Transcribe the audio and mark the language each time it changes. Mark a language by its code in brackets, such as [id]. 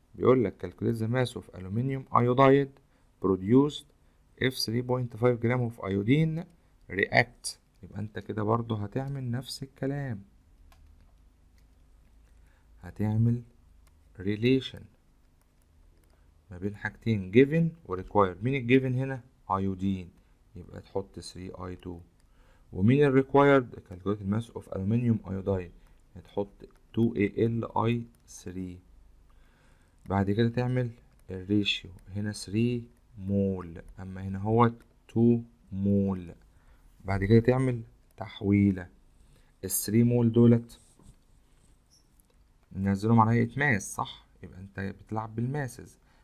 [ar] بيقول لك [en] calculate the mass of aluminum iodide produced if 3.5 gram of iodine react. [ar] يبقى انت كده برضو هتعمل نفس الكلام، هتعمل relation ما بين حاجتين given و required. مين الجيفن هنا؟ iodine، يبقى تحط 3I2. ومين الريكوايرد؟ [en] calculate the mass of aluminum iodide، [ar] هتحط 2AlI3. بعد كده تعمل الريشيو، هنا 3 مول اما هنا هو 2 مول. بعد كده تعمل تحويلة ال 3 مول دولت ننزلهم على هيئة ماس، صح؟ يبقى انت بتلعب بالماسز.